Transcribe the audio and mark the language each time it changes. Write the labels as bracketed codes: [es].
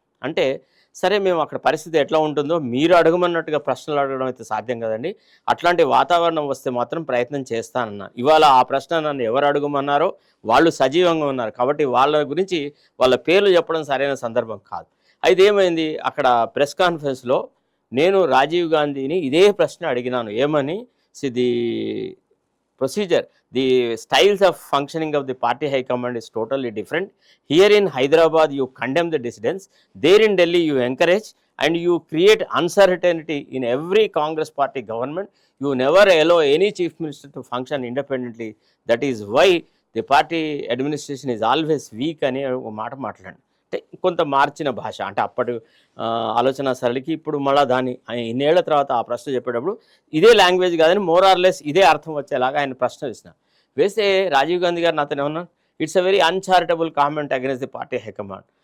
[te] అంటే సరే మేము అక్కడ పరిస్థితి ఎట్లా ఉంటుందో మీరు అడగమన్నట్టుగా ప్రశ్నలు అడగడం అయితే సాధ్యం కదండి, అట్లాంటి వాతావరణం వస్తే మాత్రం ప్రయత్నం చేస్తానన్నారు. ఇవాళ ఆ ప్రశ్న నన్ను ఎవరు అడగమన్నారో వాళ్ళు సజీవంగా ఉన్నారు కాబట్టి వాళ్ళ గురించి వాళ్ళ పేర్లు చెప్పడం సరైన సందర్భం కాదు. అయితే ఏమైంది, అక్కడ ప్రెస్ కాన్ఫరెన్స్లో నేను రాజీవ్ గాంధీని ఇదే ప్రశ్న అడిగినాను. ఏమని, [en] The procedure, the styles of functioning of the party high command is totally different. Here in Hyderabad you condemn the dissidents, there in Delhi you encourage and you create uncertainty in every Congress party government. You never allow any chief minister to function independently. That is why the party administration is always weak [te] అని ఒక మాట మాట్లాడండి. అంటే కొంత మార్చిన భాష, అంటే అప్పటి ఆలోచన సరళికి ఇప్పుడు మళ్ళీ దాన్ని ఇన్నేళ్ల తర్వాత ఆ ప్రశ్న చెప్పేటప్పుడు ఇదే లాంగ్వేజ్ కాదని మోరార్లెస్ ఇదే అర్థం వచ్చేలాగా ఆయన ప్రశ్న వేస్తే రాజీవ్ గాంధీ గారు నాతో ఏమన్నారు, [en] It's a very uncharitable comment against the party high command.